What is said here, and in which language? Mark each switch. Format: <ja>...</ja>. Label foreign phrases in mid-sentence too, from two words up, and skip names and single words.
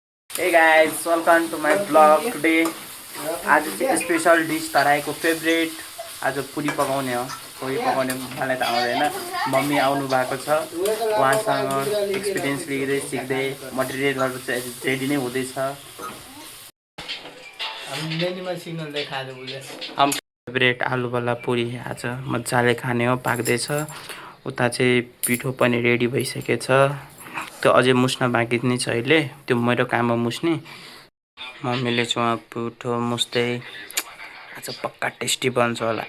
<en>Hey guys, welcome to my vlog today.</en> <ne>आज चाहिँ</ne> <en>special dish</en> <ne>तराईको फेभरेट आज पुरी पकाउने हो। पुरी पकाउने मलाई त आउँदैन। मम्मी आउनु भएको छ। उहाँसँग एक्सपिरियन्स लिँदै सिक्दै मटेरियलहरु चाहिँ रेडी नै हुँदैछ। हम नेनिमल सिग्नल देखा दे बोले। हम फेभरेट आलु वाला पुरी आज मजाले खाने हो, पाक्दैछ। उता चाहिँ पिठो पनि रेडी भइसकेछ। त्यो अझै मुस्न बाँकी नै छ अहिले। त्यो मेरो काम हो मुस्ने। मम्मीले चाहिँ पिठो मुस्दै आज पक्का टेस्टी बन्छ होला।</ne>